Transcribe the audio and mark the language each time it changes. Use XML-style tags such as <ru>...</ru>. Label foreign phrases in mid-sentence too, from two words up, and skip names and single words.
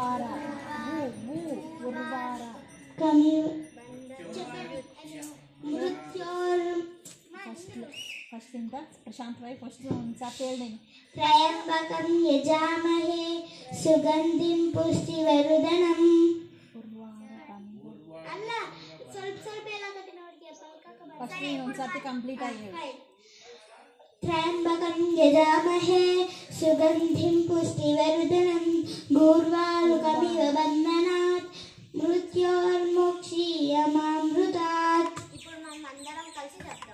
<te>ఫస్ట్ ఇంకా ప్రశాంత్ భాయ్ ఫస్ట్ చెప్పేది.</te> <sa>త్రయంబకం యజామహే సుగంధిం పుష్టివర్ధనం.</sa> <kn>అన్న ಸ್ವಲ್ಪ ಎಲ್ಲ ಕಟ್ಟಿನವರಿಗೆ</kn> <te>ఫస్ట్ ಒಂದ್ಸತಿ కంప్లీట్ అయ్యేది.</te> <sa>త్రయంబకం యజామహే సుగంధిం పుష్టివర్ధనం గూర్వారుకమివ బంధనాత్ మృత్యోర్ముక్షీయమామృతాత్.</sa> <te>ఇప్పుడు మనం అందరం కలిసి చెప్తాం.</te>